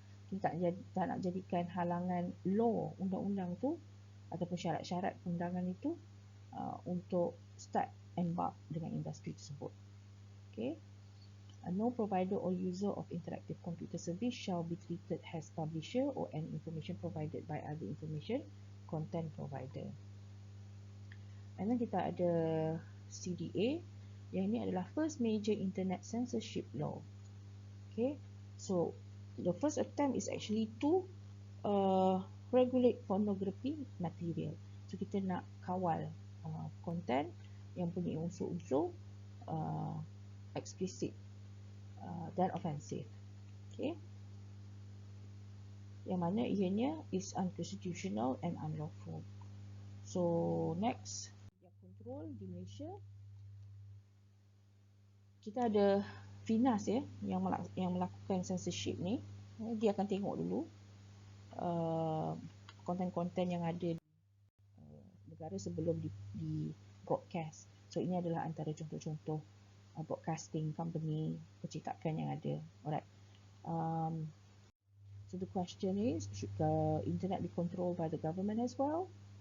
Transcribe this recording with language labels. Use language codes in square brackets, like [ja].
[ms] Kita tak nak jadikan halangan law, undang-undang tu ataupun syarat-syarat undangan itu untuk [en] start embark [ms] dengan industri tersebut. Okay. [en] No provider or user of interactive computer service shall be treated as publisher or any information provided by other information content provider. And then [ms] kita ada [en] CDA, [ms] yang ini adalah [en] first major internet censorship law. Okay, so the first attempt is actually to regulate pornography material. [ms] So kita nak kawal content yang punya unsur-unsur explicit dan offensive. [en] Okay, [ms] yang mana ianya [en] is unconstitutional and unlawful. [ms] So next, yang control di Malaysia, kita ada FINAS ya, yang melakukan censorship ni. Dia akan tengok dulu konten-konten yang ada di negara sebelum di broadcast. So ini adalah antara contoh-contoh [en] broadcasting company [ms] percetakan yang ada. [en] Alright. So the question is, should the internet be controlled by the government as well?